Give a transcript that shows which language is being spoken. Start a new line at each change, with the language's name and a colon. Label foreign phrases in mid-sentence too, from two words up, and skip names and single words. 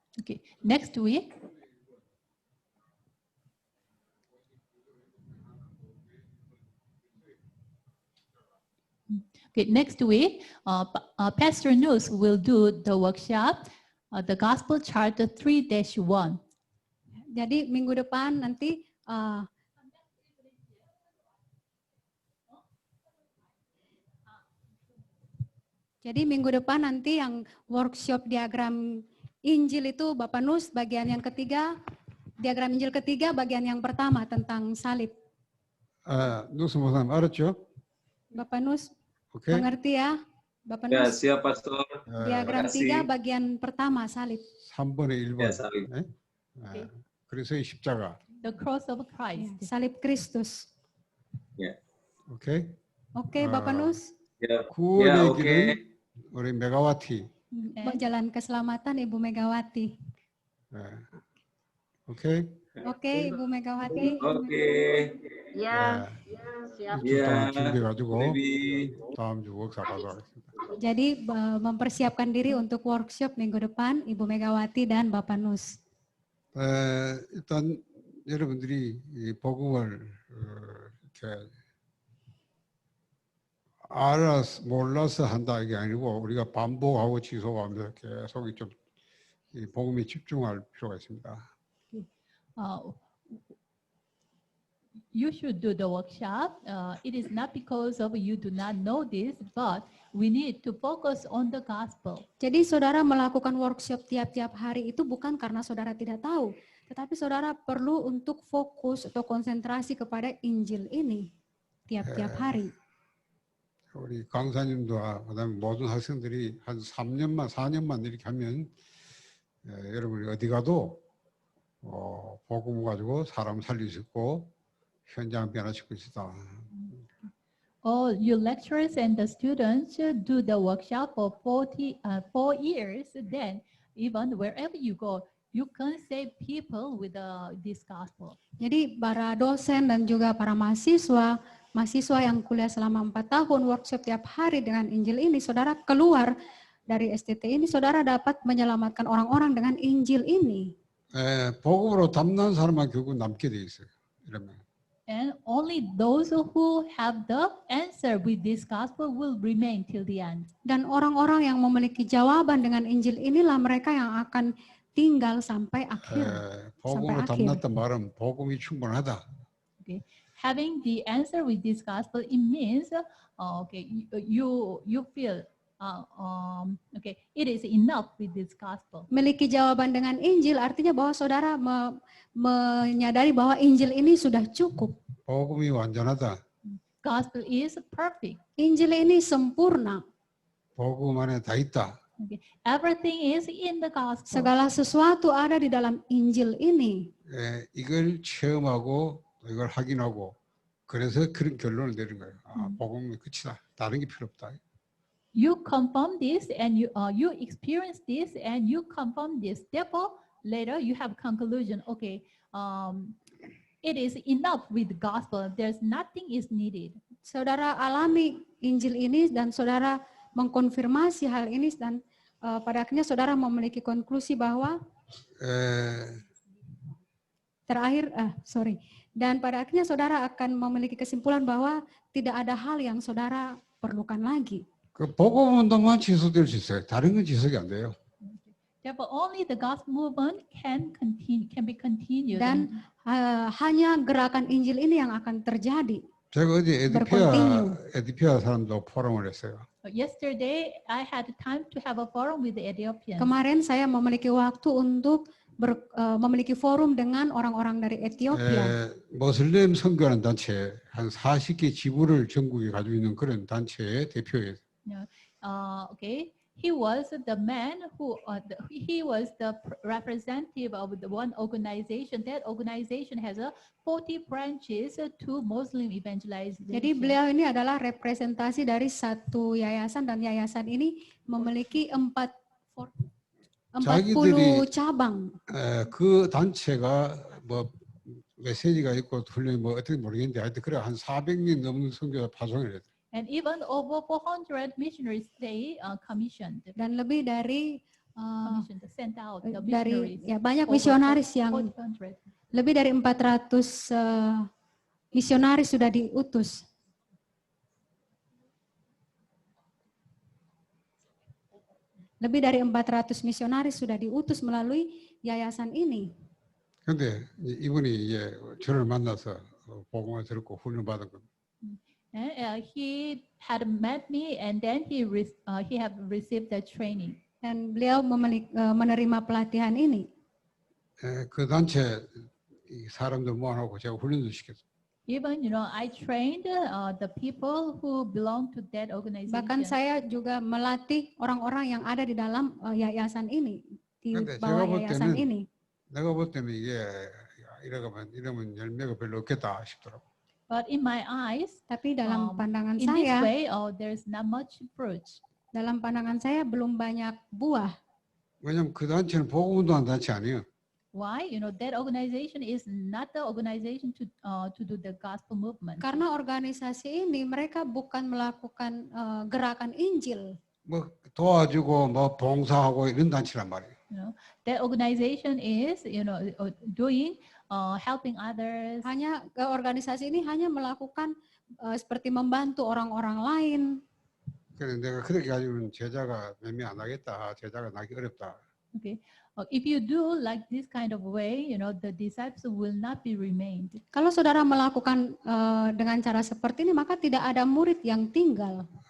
English: Okay, next week. Okay, next week, Pastor Nus will do the workshop, the Gospel Chart 3-1.
Indonesian: Jadi minggu depan nanti yang workshop diagram Injil itu Bapak Nus bagian yang ketiga, diagram Injil ketiga bagian yang pertama tentang salib.
Korean: 누스 목사님 알았죠?
Indonesian: Bapak Nus
Korean: 오케이.
Indonesian: mengerti ya? Bapak Ya, Nus, siap Pastor. diagram Terima kasih. 3 bagian pertama salib.
Korean: 3번에 1번.
Indonesian: Ya, salib.
Korean: 네? 그래서 이 십자가.
English: The cross of Christ.
Indonesian: Salib Kristus. Ya,
Korean: 오케이.
Indonesian: Oke, Bapak Nus. ya,
Korean: 구원의
Indonesian: ya,
Korean: 길은 우리 메가와티.
Indonesian: Jalan keselamatan Ibu Megawati.
Korean: 오케이.
Indonesian: Oke, Ibu Megawati. Oke. Ya, siap.
Korean: 이주 동안
Indonesian: Ya,
Korean: 준비해가지고
Indonesian: Dewi.
Korean: 다음 주 워크숍 하도록 하겠습니다.
Indonesian: Jadi mempersiapkan diri untuk workshop minggu depan Ibu Megawati dan Bapak Nus.
Korean: 일단 여러분들이 이 복음을 이렇게 알아서 몰라서 한다 이게 아니고 우리가 반복하고 지속하면서 계속 좀 이 복음에 집중할 필요가 있습니다.
English: You should do the workshop. It is not because of you do not know this, but we need to focus on the gospel.
Indonesian: Jadi saudara melakukan workshop tiap-tiap hari itu bukan karena saudara tidak tahu, tetapi saudara perlu untuk fokus atau konsentrasi kepada Injil ini tiap-tiap hari.
Korean: 우리 강사님도 그다음에 모든 학생들이 한 3년만 4년만 이렇게 하면 여러분이 어디 가도 복음 가지고 사람 살릴 수 있고 현장 변화시킬 수 있다.
English: All you lecturers and the students should do the workshop for 4 years. Then, even wherever you go, you can save people with this gospel.
Indonesian: Jadi para dosen dan juga para mahasiswa yang kuliah selama 4 tahun workshop tiap hari dengan Injil ini, saudara keluar dari STT ini, saudara dapat menyelamatkan orang-orang dengan Injil ini.
Korean: 복음으로 담난 사람만 결국 남게 돼 있어요. 이러면.
English: And only those who have the answer with this gospel will remain till the end.
Indonesian: Dan orang-orang yang memiliki jawaban dengan Injil inilah mereka yang akan tinggal sampai akhir.
Korean: 복음으로 담났단 말은 복음이 충분하다.
English: Okay, having the answer with this gospel, it means you feel okay, it is enough with this gospel.
Indonesian: Memiliki jawaban dengan Injil artinya bahwa saudara menyadari bahwa Injil ini sudah cukup.
Korean: 복음이 완전하다.
English: Gospel is perfect.
Indonesian: Injil ini sempurna.
Korean: 복음 안에 다 있다.
English: Okay. Everything is in the gospel.
Indonesian: Segala sesuatu ada di dalam Injil ini.
Korean: 이걸 체험하고 이걸 확인하고 그래서 그런 결론을 내린 거예요. 복음이 끝이다. 다른 게 필요 없다.
English: You confirm this and you experience this and you confirm this. Therefore, later you have conclusion. Okay, it is enough with the gospel. There's nothing is needed.
Indonesian: Saudara alami Injil ini dan saudara mengkonfirmasi hal ini dan pada akhirnya saudara memiliki konklusi bahwa dan pada akhirnya saudara akan memiliki kesimpulan bahwa tidak ada hal yang saudara perlukan lagi.
Korean: 그 복음 운동만 지속될 수 있어요. 다른 건 지속이 안 돼요.
English: Therefore, only the gospel movement can be continued.
Indonesian: Dan hanya gerakan Injil ini yang akan terjadi.
Korean: 제가 어제 에디피아 사람도 포럼을 했어요.
English: Yesterday, I had time to have a forum with the Ethiopians.
Indonesian: Kemarin saya memiliki waktu untuk memiliki forum dengan orang-orang dari Ethiopia.
Korean: 모슬렘 선교하는 단체 한 40개 지부를 전국에 가지고 있는 그런 단체의 대표예요.
English: Okay, he was the man who he was the representative of the one organization. That organization has 40 branches to Muslim evangelization.
Indonesian: Jadi beliau ini adalah representasi dari satu yayasan dan yayasan ini memiliki 40 cabang.
Korean: 그 단체가 뭐 메시지가 있고 훈련이 뭐 어떻게 모르겠는데 하여튼 그래 한 400명 넘는 선교사 파송을 했어요.
English: And even over 400 missionaries they commissioned.
Indonesian: Dan lebih dari
English: commissioned, sent out the
Indonesian: dari
English: missionaries.
Indonesian: ya banyak
English: over
Indonesian: misionaris
English: 40
Indonesian: yang
English: countries.
Indonesian: lebih dari 400 misionaris sudah diutus. Lebih dari 400 misionaris sudah diutus melalui yayasan ini.
Korean: 근데 이분이 이제 저를 만나서 복음을 듣고 훈련받은 겁니다.
English: And he had met me, and then he have received the training.
Indonesian: Dan beliau menerima pelatihan ini.
Korean: 그 단체 이 사람들 모아놓고 제가 훈련도 시켰어요.
English: Even, I trained the people who belong to that organization.
Indonesian: Bahkan saya juga melatih orang-orang yang ada di dalam yayasan ini, di
Korean: 근데
Indonesian: bawah
Korean: 제가 볼
Indonesian: yayasan
Korean: 때는
Indonesian: ini.
Korean: 내가 볼 때는 이게 이러면 열매가 별로 없겠다 싶더라고.
English: But in my eyes,
Indonesian: Tapi dalam pandangan
English: in this
Indonesian: saya,
English: way, there's not much fruit.
Indonesian: dalam pandangan saya belum banyak buah.
Korean: 왜냐면 그 단체는 복음운동하는 단체 아니에요.
English: Why? That organization is not the organization to do the gospel movement.
Indonesian: Karena organisasi ini mereka bukan melakukan gerakan Injil.
Korean: 뭐 도와주고 뭐 봉사하고 이런 단체란 말이에요.
English: That organization is, doing, helping others.
Indonesian: Hanya organisasi ini hanya melakukan seperti membantu orang-orang lain.
Korean: 그래서 내가 그렇게 가지고는 제자가 몇 명 안 하겠다. 제자가 나기 어렵다.
English: Okay. If you do like this kind of way, the disciples will not be remained.
Indonesian: Kalau saudara melakukan dengan cara seperti ini, maka tidak ada murid yang tinggal.